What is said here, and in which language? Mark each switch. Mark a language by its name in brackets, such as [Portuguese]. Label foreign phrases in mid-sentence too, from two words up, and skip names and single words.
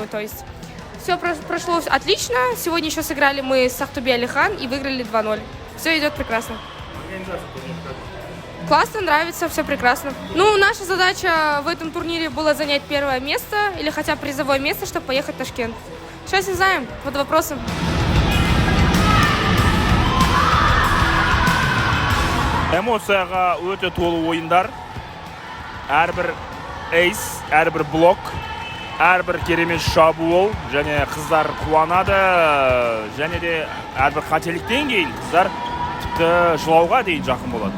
[Russian] То есть все прошло отлично. Сегодня еще сыграли мы с Ахтубе Алихан и выиграли 2-0. Все идет прекрасно. Классно, нравится, все прекрасно. Ну, наша задача в этом турнире была занять первое место или хотя бы призовое место, чтобы поехать в Ташкент. Сейчас не знаем, под вопросом. [Kazakh] Эмоцияға өте толы ойындар. Әрбір эйс, әрбір блок, әрбір керемет шабуыл, және қыздар қуанады, және де әрбір қателіктен кейін қыздар тіпті жылауға дейін жақын болады.